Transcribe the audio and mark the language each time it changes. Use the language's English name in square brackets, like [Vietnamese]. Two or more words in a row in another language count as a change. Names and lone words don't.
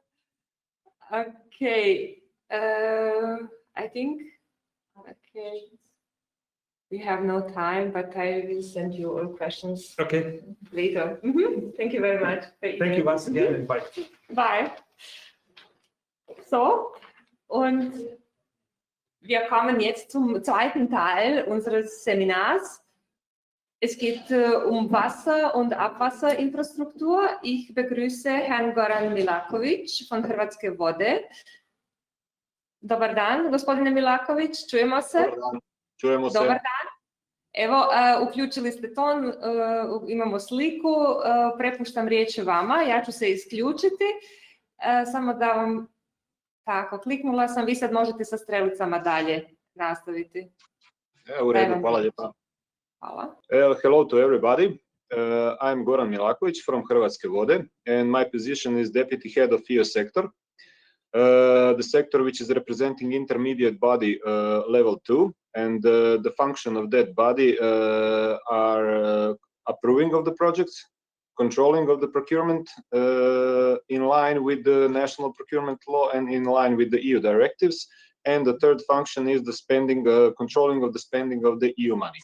[English] Okay. I think, okay, we have no time, but I will send you all questions later. Thank you very much. Thank you once again, and bye. Bye. So, [German] und wir kommen jetzt zum zweiten Teil unseres Seminars. Es geht um Wasser- und Abwasserinfrastruktur. Ich begrüße Herrn Goran Milaković von Hrvatske vode. [Croatian] Dobar dan, gospodine Milaković, čujemo se? Čujemo se. Dobar dan. Evo, uključili ste ton, imamo sliku, prepuštam riječ vama, ja ću se isključiti, samo da vam, tako, kliknula sam, vi sad možete sa strelicama dalje nastaviti. U redu, hvala lijepa. Hvala. [English] Hello to everybody. I'm Goran Milaković from Hrvatske vode, and my position is Deputy Head of EU sector. The sector which is representing intermediate body level 2, and the function of that body are approving of the projects, controlling of the procurement in line with the national procurement law and in line with the EU directives, and the third function is the spending, controlling of the spending of the EU money.